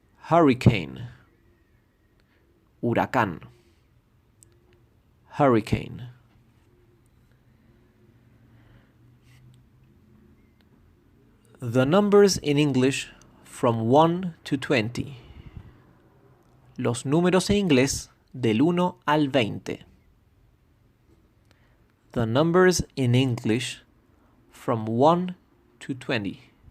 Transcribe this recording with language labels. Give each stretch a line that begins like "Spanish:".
English: Hurricane, huracán. Hurricane. The numbers in English from 1 to 20.
Spanish: Los números en inglés del 1 al 20.
English: The numbers in English from 1 to 20.